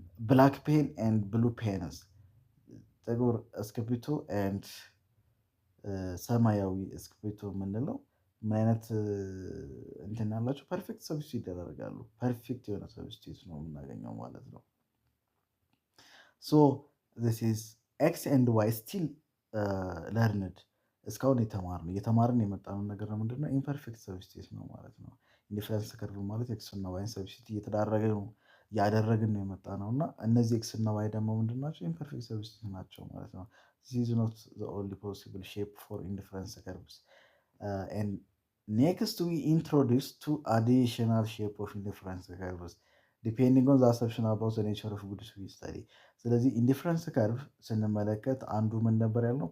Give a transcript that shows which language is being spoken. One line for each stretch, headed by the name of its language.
Amharic: ብላክ ፔን ኤንድ ብሉ ፔንስ፣ ጥቁር እስክሪብቶ ኤንድ ሰማያዊ እስክሪብቶ የምንለው ምን አይነት እንትን ያላቸው ፐርፌክት ሰብስቲቱት ይደረጋሉ። ፐርፌክት የሆነ ሰብስቲቱት ነው የምናገኘው ማለት ነው። this is ኤክስ ኤንድ ዋይ ስቲል ለርንድ እስካሁን እየተማርን የመጣነው ነገር ምንድን ነው? ኢምፐርፌክት ሰብስቲቱት ነው ማለት ነው። ኢንዲፈረንስ ከርቭ ማለት ኤክስ እና ዋይን ሰብስቲቱት እያደረግን ነው የመጣ ነው እና እነዚህ ኤክስ እና ዋይ ደግሞ ምንድን ናቸው? ኢምፐርፌክት ሰብስቲቱት ናቸው ማለት ነው።
English: this is not the only possible shape for indifference curves. And next we introduce two additional shape of indifference curves depending on the assumption about the nature of goods we study.
Amharic: ስለዚህ ኢንዲፈረንስ ከርቭ ስንመለከት አንዱ ምን ነበር ያልነው?